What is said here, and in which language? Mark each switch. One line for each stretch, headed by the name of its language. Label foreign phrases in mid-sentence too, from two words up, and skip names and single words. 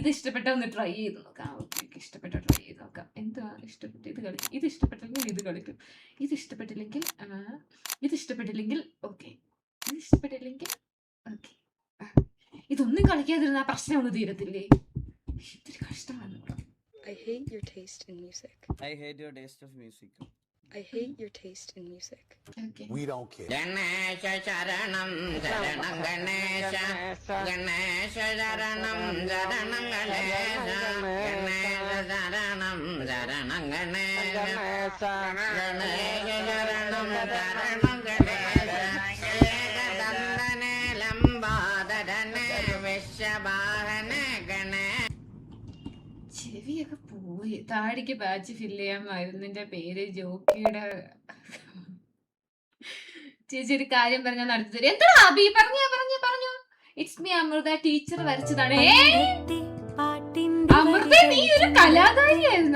Malayalam: ഇഷ്ടപ്പെട്ട ഒന്ന് ട്രൈ ചെയ്ത് നോക്കാം. ഇഷ്ടപ്പെട്ട ട്രൈ ചെയ്ത് നോക്കാം. എന്താ ഇഷ്ടപ്പെട്ട? ഇത് ഇഷ്ടപ്പെട്ടെങ്കിൽ ഇത് കളിക്കും. ഇത് ഇഷ്ടപ്പെട്ടില്ലെങ്കിൽ ഓക്കെ. ഓക്കെ, ഇതൊന്നും കളിക്കാതിരുന്ന പ്രശ്നം ഒന്ന് തീരത്തില്ലേ? ഇത്തിരി കഷ്ടമാണ്.
English: I hate your taste in music. I hate your taste of music. I hate your taste in music. Okay. We don't care.
Sanskrit: गणेश शरणम् शरणम् गणेश गणेश शरणम् शरणम् गणेश गणेश शरणम् शरणम् गणेश गणेश शरणम् शरणम् गणेश एकदन्तने लम्बदडने विषभने गणेश.
Malayalam: ചെവിയൊക്കെ പോയി. താടിക്ക് ബാച്ച് ഫില്ല് ചെയ്യാമായിരുന്നു. നിന്റെ പേര് ജോക്കിയുടെ. ചേച്ചി ഒരു കാര്യം പറഞ്ഞാൽ നടത്തി തരും. എന്താ അബി? പറഞ്ഞു.
English: it's me
Malayalam: അമൃത, ടീച്ചർ വരച്ചതാണ്. അമൃത, നീ ഒരു കലാകാരിയായിരുന്നു.